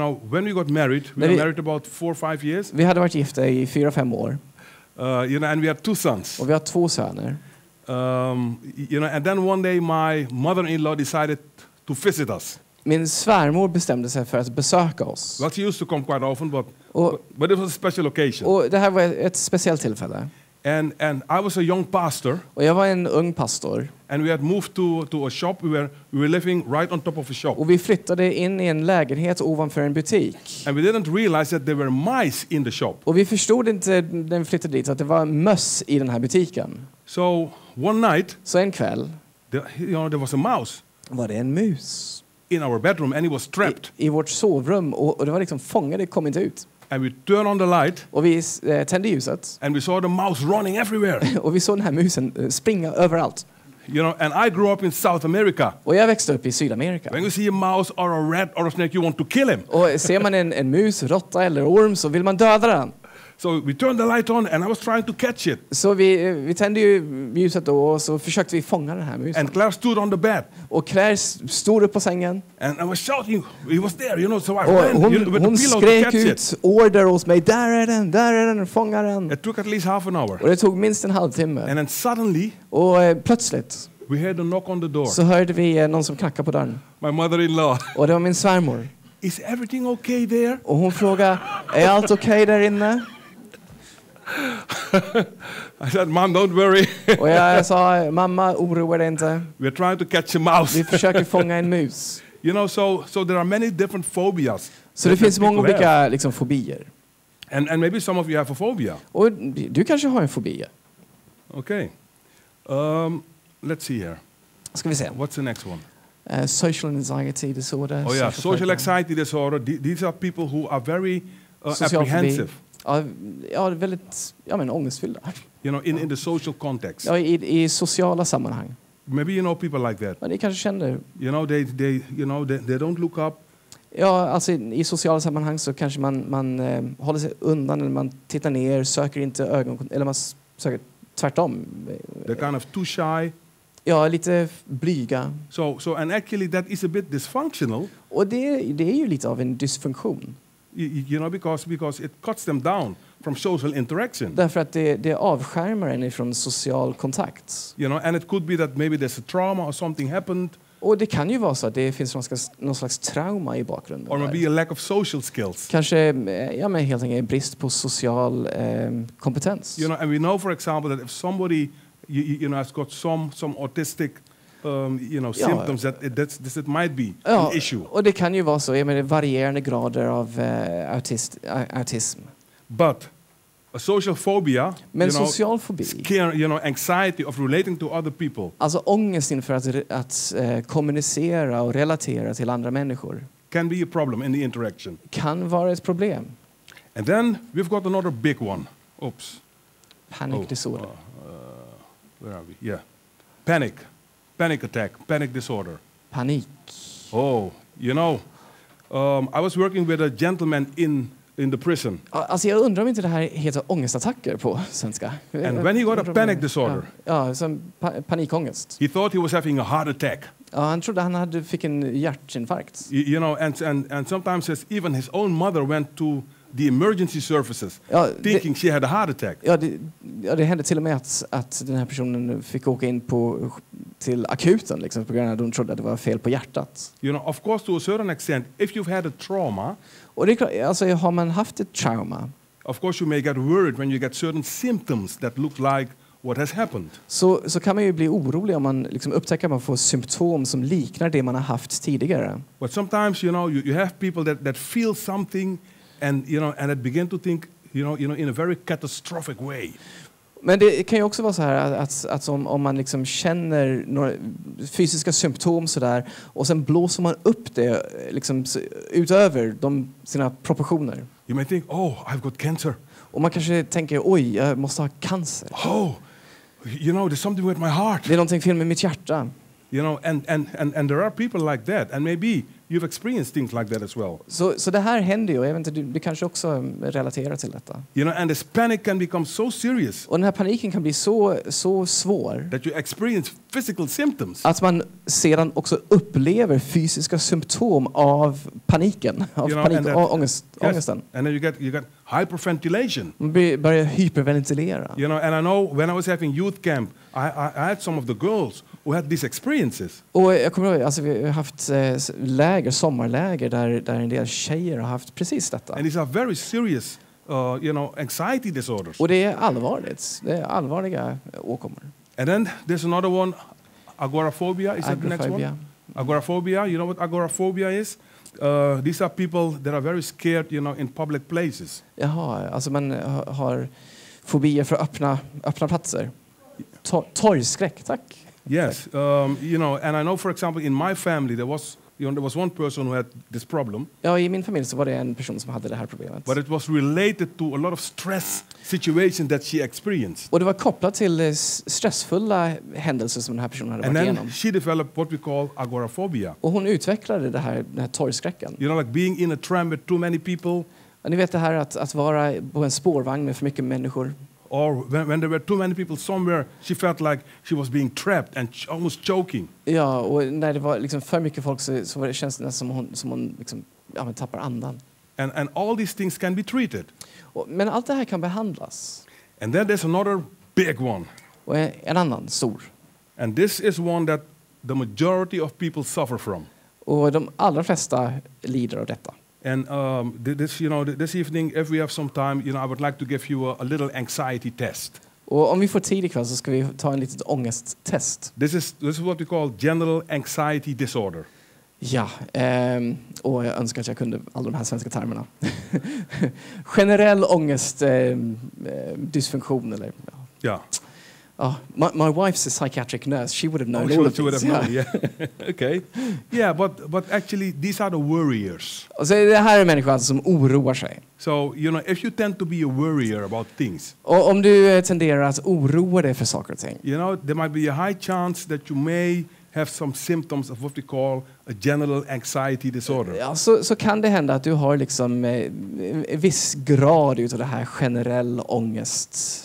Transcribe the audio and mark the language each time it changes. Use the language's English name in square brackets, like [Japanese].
[English] When we got married, we were married about 4 or 5 years. [Swedish] Vi hade varit gifta i 4-5 år. [English] And we had 2 sons. [Swedish] Och vi har 2 söner. [English] And then one day my mother-in-law decided to visit us. [Swedish] Min svärmor bestämde sig för att besöka oss. [English] Well, she used to come quite often, but it was a special occasion. [Swedish] Och det här var ett speciellt tillfälle. [English] And I was a young pastor. [Swedish] Och jag var en ung pastor. [English] And we had moved to a shop. We were living right on top of a shop. [Swedish] Och vi flyttade in i en lägenhet ovanför en butik. [English] And we didn't realize that there were mice in the shop. [Swedish] Och vi förstod inte när vi flyttade dit att det var möss i den här butiken. [English] So one night, [Swedish] så en kväll, [English] there was a mouse. [Swedish] Var det en mus? [English] In our bedroom, and he was trapped. [Swedish] I vårt sovrum, och det var liksom fångad, det kom inte ut. [English] And we turned on the light. [Swedish] Och vi tände ljuset. [English] And we saw the mouse running everywhere. [Swedish] Och vi såg den här musen springa överallt. [English] You know, and I grew up in South America. [Swedish] Och jag växte upp i Sydamerika. [English] When you see a mouse or a rat or a snake, you want to kill him. [Swedish] Och ser man en mus, råtta eller orm så vill man döda den. [English] So we turned the light on and I was trying to catch it. [Swedish] Så vi tände ju ljuset då och så försökte vi fånga den här musen. [English] And Clair stood on the bed. [Swedish] Och Clair stod upp på sängen. [English] And I was shouting, he was there, you know, so I [Swedish] Och [English] ran with the [Swedish] hon [English] pillow to [Swedish] skrek [English] catch [Swedish] ut [English] it. [Swedish] order hos mig. Där är den, fånga den. [English] It took at least half an hour. [Swedish] Och det tog minst en halvtimme. [English] And then suddenly, [Swedish] Och plötsligt [English] we heard a knock on the door. [Swedish] så hörde vi någon som knackade på dörren. [English] My mother-in-law. [Swedish] Och det var min svärmor. [English] Is everything okay there? [Swedish] Och hon frågade, är allt okej där inne? [English] I said, Mom, don't worry. [Swedish] Och jag sa, mamma, oroa dig inte. [English] We're trying to catch a mouse. [Swedish] Vi försöker fånga en mus. [English] You know, so there are many different phobias. [Swedish] Så det finns många olika liksom, fobier. [English] And maybe some of you have a phobia. [Swedish] Och du kanske har en fobi. [English] Okay. Let's see here. [Swedish] Ska vi se. [English] What's the next one? Social anxiety disorder. Oh yeah, social anxiety disorder. These are people who are very apprehensive. [Swedish] Ja, väldigt ångestfyllda. [English] You know, in the social context. [Swedish] Ja, i sociala sammanhang. [English] Maybe you know people like that. [Swedish] Ja, ni kanske känner. [English] You know, they don't look up. [Swedish] Ja, alltså i sociala sammanhang så kanske man håller sig undan eller man tittar ner, söker inte ögonkontakt eller man söker tvärtom. [English] They're kind of too shy. [Swedish] Ja, lite blyga. [English] So and actually that is a bit dysfunctional. [Swedish] Och det är ju lite av en dysfunktion. [English] You know, because it cuts them down from social interaction. [Swedish] Därför att det avskärmar en ifrån social kontakt. [English] You know, and it could be that maybe there's a trauma or something happened. [Swedish] Och det kan ju vara så att det finns någon slags trauma i bakgrunden. [English] Or maybe a lack of social skills. [Swedish] Kanske men helt enkelt brist på social kompetens. [English] You know, and we know, for example, that if somebody you know has got some autistic symptoms that it might be an issue. [Swedish] Och det kan ju vara så, med varierande grader av autism. [English] But a social phobia, [Swedish] men social fobi, [English] scare, anxiety of relating to other people. [Swedish] Alltså ångest inför att kommunicera och relatera till andra människor. [English] Can be a problem in the interaction. [Swedish] Kan vara ett problem. [English] And then we've got another big one. Oops. Panic disorder. Where are we? Yeah. Panic attack, panic disorder. [Swedish] Panik. [English] Oh, you know, I was working with a gentleman in the prison. [Swedish] Alltså jag undrar om inte det här heter ångestattacker på svenska. [English] And when he got a panic disorder. [Swedish] Ja, som panikångest. [English] He thought he was having a heart attack. [Swedish] Ja, han trodde han fick en hjärtinfarkt. [English] You know, and sometimes even his own mother went to the emergency services, thinking she had a heart attack. [Swedish] Ja, det hände till och med att den här personen fick åka in till akuten liksom, på grund av att de trodde att det var fel på hjärtat. [English] You know, of course, to a certain extent, if you've had a trauma, [Swedish] och det är klart, alltså har man haft ett trauma, of course you may get worried when you get certain symptoms that look like what has happened. Så kan man ju bli orolig om man liksom upptäcker att man får symptom som liknar det man har haft tidigare. [English] But sometimes, you know, you have people that feel something and that begin to think, you know, in a very catastrophic way. [Swedish] Men det kan ju också vara så här att om man liksom känner några fysiska symptom så där och sen blåser man upp det liksom utöver sina proportioner. [English] You may think, oh, I've got cancer. [Swedish] Och man kanske tänker, oj, jag måste ha cancer. [English] Oh, you know, there's something with my heart. [Swedish] Det är någonting fel med mitt hjärta. [English] You know, and there are people like that, and maybe you've experienced things like that as well. [Swedish] Så det här händer ju, jag vet inte, du kanske också relaterar till detta. [English] You know, and this panic can become so serious. [Swedish] Och den här paniken kan bli så svår. [English] That you experience physical symptoms. [Swedish] Att man sedan också upplever fysiska symptom av paniken, av ångesten. [English] And then you get hyperventilation. [Swedish] Man börjar hyperventilera. [English] You know, and I know when I was having youth camp, I had some of the girls who had these experiences. [Swedish] Och jag kommer ihåg, alltså vi har haft sommarläger där en del tjejer har haft precis detta. [English] And these are very serious, anxiety disorders. [Swedish] Och det är allvarligt. Det är allvarliga åkommor. [English] And then there's another one, agoraphobia. Is that the next one? Agoraphobia. You know what agoraphobia is? These are people that are very scared, in public places. [Swedish] Jaha, alltså man har fobier för öppna platser. Torgskräck, tack. [English] Yes, and I know, for example, in my family there was, there was one person who had this problem. [Swedish] Ja, i min familj så var det en person som hade det här problemet. [English] But it was related to a lot of stress situation that she experienced. [Swedish] Och det var kopplat till stressfulla händelser som den här personen hade [English] And [Swedish] varit [English] then [Swedish] igenom. [English] she developed what we call Agoraphobia. [Swedish] Och hon utvecklade den här torgskräcken. [English] Like being in a tram with too many people. [Swedish] Ja, ni vet det här att vara på en spårvagn med för mycket människor. [English] Or when there were too many people somewhere, she felt like she was being trapped and almost choking. [Swedish] Ja, och när det var liksom för mycket folk så var det känns det som hon liksom, tappar andan. [English] And all these things can be treated. [Swedish] Men allt det här kan behandlas. [English] And then there's another big one. [Swedish] Och en annan stor. [English] And this is one that the majority of people suffer from. [Swedish] Och de allra flesta lider av detta. [English] And this evening, if we have some time, I would like to give you a little anxiety test. [Swedish] Och om vi får tid ikväll så ska vi ta en litet ångesttest. [English] This is what we call general anxiety disorder. [Swedish] Ja, och jag önskar att jag kunde alla de här svenska termerna. Generell ångest, dysfunktion eller... Ja. [English] My wife's a psychiatric nurse. She would have known all of this. Yeah. Okay. Yeah, but actually these are the worriers. [Swedish] Och så det här är människor som oroar sig. [English] So, if you tend to be a worrier about things. [Swedish] Och om du tenderar att oroa dig för saker och ting. [English] There might be a high chance that you may have some symptoms of what we call a general anxiety disorder. [Swedish] Ja, så kan det hända att du har liksom en viss grad utav det här generell ångest.